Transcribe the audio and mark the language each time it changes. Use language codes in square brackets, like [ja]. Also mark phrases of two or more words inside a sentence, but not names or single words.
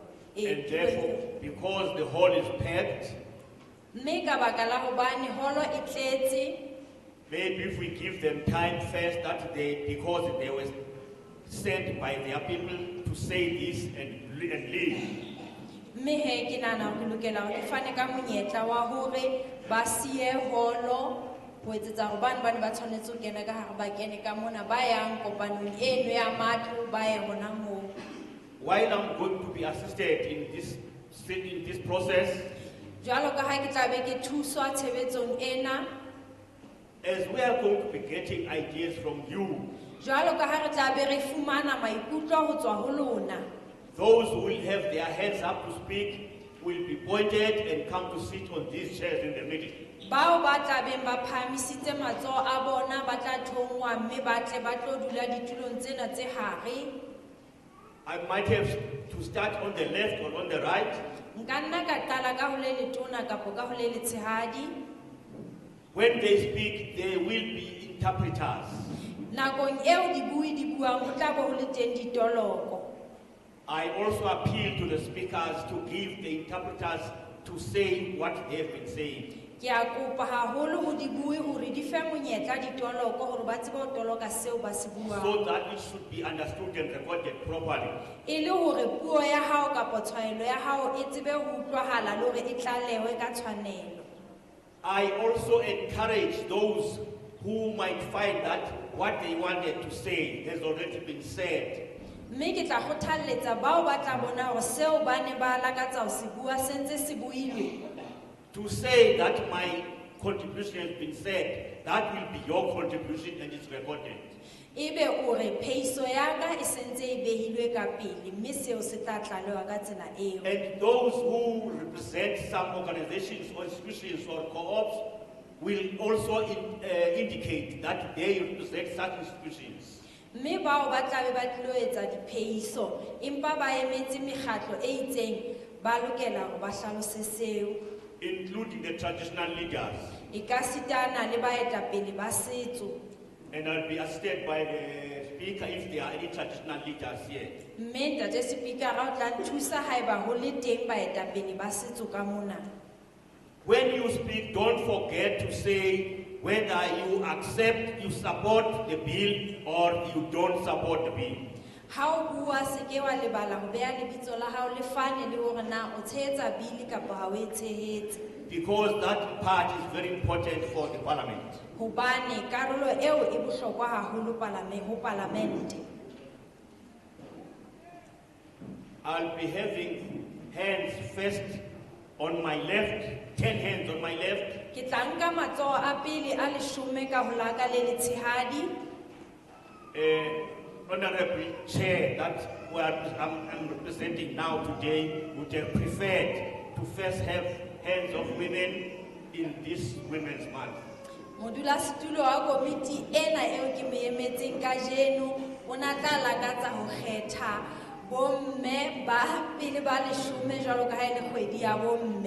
[en] And therefore, because the hall is packed, [st] Mme ka baka la hobane holo e tletse, [en] maybe if we give them time first, because they were sent by their people to say this and leave. [st] mme he ke nahana hore ke lokela hore ke fane ka monyetla wa hore ba siye holo ho etsetsa hore bane ba ne ba tshwanetse ho kena ka hare ba kene ka mona ba yang kopanong eno ya matlo ba ye hona moo. [en] While I'm going to be assisted in this process, [st] Jwalo ka ha ke tla be ke thuswa tshebetsong ena, [en] as we are going to be getting ideas from you, [st] jwalo ka ha re tla be re fumana maikutlo ho tswa ho lona, [en] those who will have their hands up to speak will be pointed and come to sit on these chairs in the middle. [st] bao ba tla beng ba phahamisitse matsoho a bona ba tla thongwa mme ba tle ba tlo dula ditulong tsena tse hare. [en] I might have to start on the left or on the right. [st] Nka nna ka qala ka ho le letona kapo ka ho le letshehadi. [en] When they speak, there will be interpreters. [st] Nakong eo dibui di buang ho tla bo ho le teng ditoloko. [en] I also appeal to the speakers to give the interpreters to say what they have been saying. [st] Ke a kopa haholo ho dibui hore di fe monyetla ditoloko hore ba tsebe ho toloka seo ba se buang. [en] So that it should be understood and recorded properly. [st] E le hore puo ya hao kapo tshwaelo ya hao e tsebe ho utlwahala le hore e tlalehwe ka tshwanelo. [en] I also encourage those who might find that what they wanted to say has already been said. [st] Mme ke tla kgothaletsa bao ba tla bona hore seo ba ne ba lakatsa ho se bua sentse se builwe. [en] To say that my contribution has been said, that will be your contribution and it's recorded. [st] Ebe ore pheiso ya ka e sentse e behilwe ka pele mme seo se tla tlalehwa ka tsela eo. [en] And those who represent some organizations or institutions or co-ops will also indicate that they represent such institutions. [st] Mme bao ba tla be ba tlilo etsa diphehiso empa ba emetse mekgatlo e itseng ba lokela hore ba hlalose seo. [en] Including the traditional leaders. [st] E ka sitana le baetapele ba setso. [en] And I'll be assisted by the speaker if there are any traditional leaders here. [st] Mme ntate speakera o tla nthusa haeba ho le teng baetapele ba setso ka mona. [en] When you speak, don't forget to say whether you accept, you support the bill or you don't support the bill. [st] Ha o bua se ke wa lebala ho beha lebitso la hao le fane le hore na o tshehetsa bili kapa ha o e tshehetse. [en] Because that part is very important for the parliament. [st] Hobane karolo eo e bohlokwa haholo ho palamente. [en] I'll be having hands first on my left, 10 hands on my left. [st] Ke tla nka matsoho a pele a 10 ka ho la ka le letshehadi. [en] Honorable Chair that I'm representing now today would have preferred to first have hands of women in this Women's Month. [st] Modulasetulo wa komiti ena eo ke me emetseng kajeno o na tla lakatsa ho kgetha bomme ba pele ba 10 jwalo ka ha e le kgwedi ya bomme.